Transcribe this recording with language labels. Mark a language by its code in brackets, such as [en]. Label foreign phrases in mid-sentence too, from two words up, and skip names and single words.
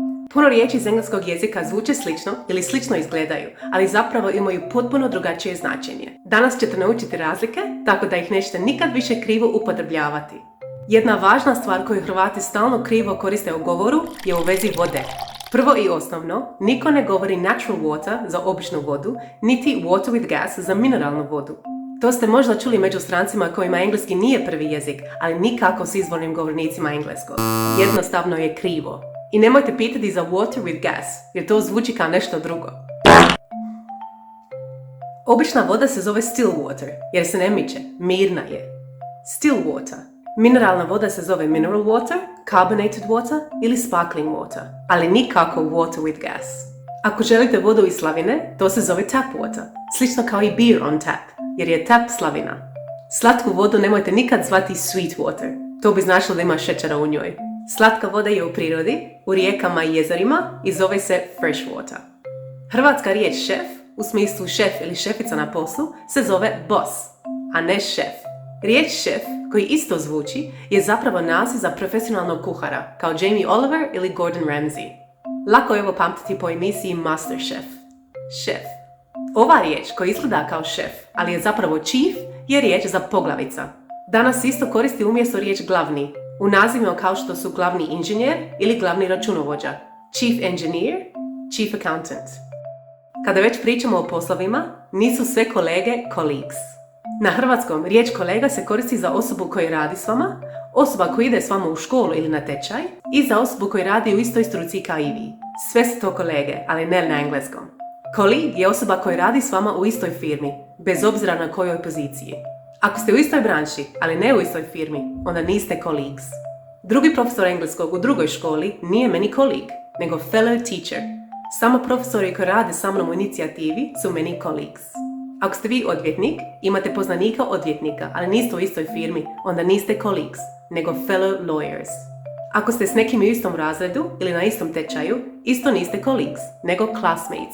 [hr] Puno riječi iz engleskog jezika zvuče slično ili slično izgledaju, ali zapravo imaju potpuno drugačije značenje. Danas ćete naučiti razlike, tako da ih nećete nikad više krivo upotrebljavati. Jedna važna stvar koju Hrvati stalno krivo koriste u govoru je u vezi vode. Prvo i osnovno, niko ne govori [en] natural water [hr] za običnu vodu, niti [en] water with gas [hr] za mineralnu vodu. To ste možda čuli među strancima kojima engleski nije prvi jezik, ali nikako s izvornim govornicima engleskog. Jednostavno je krivo. I nemojte pitati za [en] water with gas, [hr] jer to zvuči kao nešto drugo. Obična voda se zove [en] still water, [hr] jer se ne miče, mirna je. [en] Still water. [hr] Mineralna voda se zove [en] mineral water, carbonated water [hr] ili [en] sparkling water, [hr] ali nikako [en] water with gas. [hr] Ako želite vodu iz slavine, to se zove [en] tap water, [hr] slično kao i [en] beer on tap, [hr] jer je tap slavina. Slatku vodu nemojte nikad zvati [en] sweet water, [hr] to bi značilo da ima šećera u njoj. Slatka voda je u prirodi, u rijekama i jezerima i zove se [en] fresh water. [hr] Hrvatska riječ šef, u smislu šef ili šefica na poslu, se zove boss, a ne šef. Riječ šef, koji isto zvuči, je zapravo naziv za profesionalnog kuhara, kao Jamie Oliver ili Gordon Ramsay. Lako je ovo pamtiti po emisiji MasterChef. Šef. Ova riječ koja izgleda kao šef, ali je zapravo chief, je riječ za poglavica. Danas isto koristi umjesto riječ glavni, u nazivima kao što su glavni inženjer ili glavni računovođa. [en] Chief engineer, chief accountant. [hr] Kada već pričamo o poslovima, nisu sve kolege colleagues. Na hrvatskom riječ kolega se koristi za osobu koja radi s vama, osoba koja ide s vama u školu ili na tečaj i za osobu koja radi u istoj struci kao i vi. Sve su to kolege, ali ne na engleskom. Colleague je osoba koja radi s vama u istoj firmi, bez obzira na kojoj poziciji. Ako ste u istoj branši, ali ne u istoj firmi, onda niste colleagues. Drugi profesor engleskog u drugoj školi nije meni colleague, nego [en] fellow teacher. [hr] Samo profesori koji rade sa mnom u inicijativi su meni colleagues. Ako ste vi odvjetnik, imate poznanika odvjetnika, ali niste u istoj firmi, onda niste colleagues, nego [en] fellow lawyers. [hr] Ako ste s nekim u istom razredu ili na istom tečaju, isto niste colleagues, nego classmates.